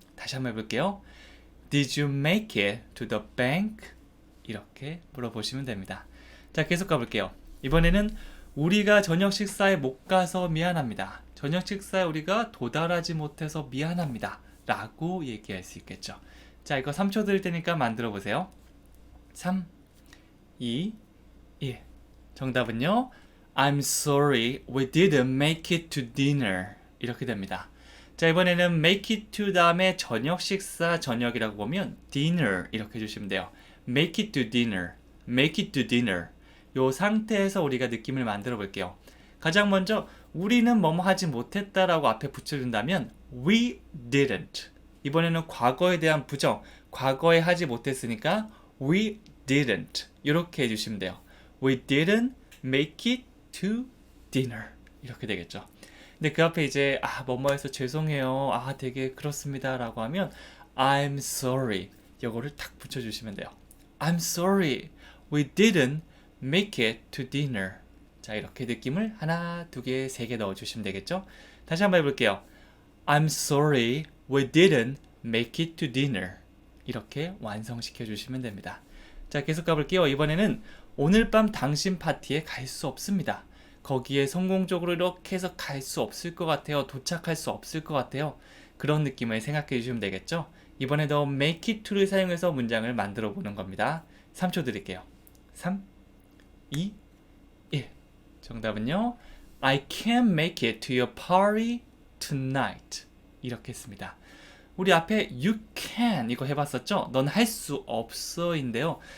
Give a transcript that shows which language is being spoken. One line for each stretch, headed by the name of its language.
Korean: 다시 한번 해볼게요.
English: Did you make it to the bank?
Korean: 이렇게 물어보시면 됩니다. 자, 계속 가볼게요. 이번에는 우리가 저녁 식사에 못 가서 미안합니다. 저녁 식사에 우리가 도달하지 못해서 미안합니다. 라고 얘기할 수 있겠죠. 자, 이거 3초 드릴 테니까 만들어 보세요. 3, 2, 1. 정답은요.
English: I'm sorry, we didn't make it to dinner.
Korean: 이렇게 됩니다. 자, 이번에는 make it to 다음에 저녁 식사 저녁이라고 보면 dinner 이렇게 해주시면 돼요.
English: make it to dinner, make it to dinner.
Korean: 요 상태에서 우리가 느낌을 만들어 볼게요. 가장 먼저 우리는 뭐뭐 하지 못했다라고 앞에 붙여준다면
English: we didn't.
Korean: 이번에는 과거에 대한 부정, 과거에 하지 못했으니까
English: we didn't
Korean: 이렇게 해주시면 돼요.
English: We didn't make it to dinner
Korean: 이렇게 되겠죠. 근데 그 앞에 이제 뭐뭐해서 죄송해요, 되게 그렇습니다 라고 하면
English: I'm sorry
Korean: 이거를 탁 붙여주시면 돼요.
English: I'm sorry, we didn't make it to dinner.
Korean: 자, 이렇게 느낌을 하나, 두 개, 세 개 넣어주시면 되겠죠. 다시 한번 해볼게요.
English: I'm sorry, we didn't make it to dinner.
Korean: 이렇게 완성시켜 주시면 됩니다. 자, 계속 가볼게요. 이번에는 오늘 밤 당신 파티에 갈 수 없습니다. 거기에 성공적으로 이렇게 해서 갈 수 없을 것 같아요. 도착할 수 없을 것 같아요. 그런 느낌을 생각해 주시면 되겠죠. 이번에도 make it to를 사용해서 문장을 만들어 보는 겁니다. 3초 드릴게요. 3, 2, 1. 정답은요.
English: I can't make it to your party tonight.
Korean: 이렇게 했습니다. 우리 앞에 you can 이거 해봤었죠? 넌 할 수 없어 인데요.